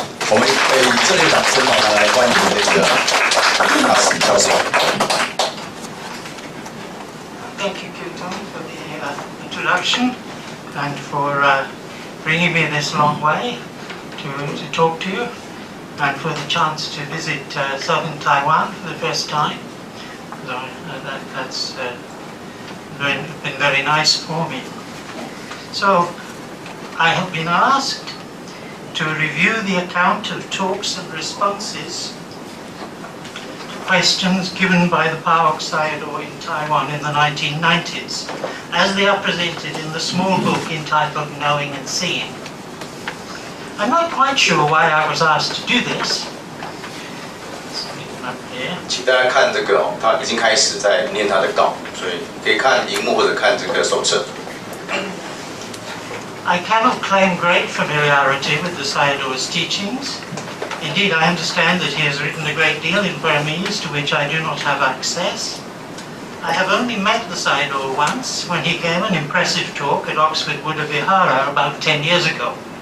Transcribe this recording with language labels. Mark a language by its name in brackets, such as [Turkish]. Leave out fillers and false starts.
[Chinese] 我们以这类掌声来欢迎这个Carson教授。 [English] Thank you, Kirtan, for the introduction and for bringing me this long way to talk to you, and for the chance to visit southern Taiwan for the first time. So that's been very nice for me. So I have been asked to review the account of talks and responses to questions given by the PAOK Sayadaw in Taiwan in the 1990s, as they are presented in the small book entitled Knowing and Seeing. I'm not quite sure why I was asked to do this. Up here. [Chinese] 请大家看这个哦，他已经开始在念他的稿，所以可以看荧幕或者看这个手册。 [English] I cannot claim great familiarity with the Sayadaw's teachings. Indeed, I understand that he has written a great deal in Burmese, to which I do not have access. I have only met the Sayadaw once, when he gave an impressive talk at Oxford Buddha Vihara about 10 years ago.